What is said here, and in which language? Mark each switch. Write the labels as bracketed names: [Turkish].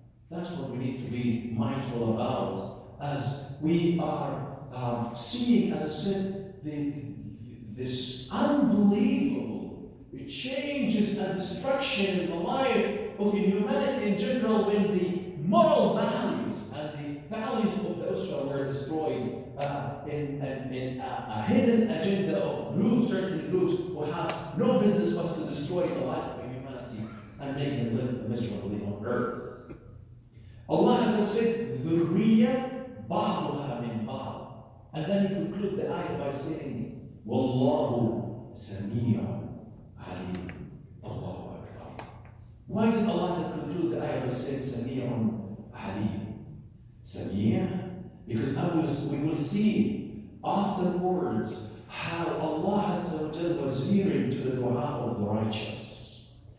[English] That's what we need to be mindful about as we are seeing, as I said, this unbelievable changes and destruction in the life of humanity in general, when the moral values and the values of the Usra were destroyed in a hidden agenda of groups, certain groups who have no business but to destroy the life of humanity and make them live miserably on earth. Allah has said, [Arabic] ذُرِّيَّةٌ بَعْضُهَا مِنْ بَعْضٍ. [English] And then he concludes the ayah by saying, [Arabic] وَاللَّهُ سَمِيعٌ عَلِيمٌ. [English] Allahu Akbar. Why did Allah conclude the ayah by saying Sami'un Alim? Sami', because we will see afterwards how Allah Azza wa Jal was hearing to the dua of the righteous.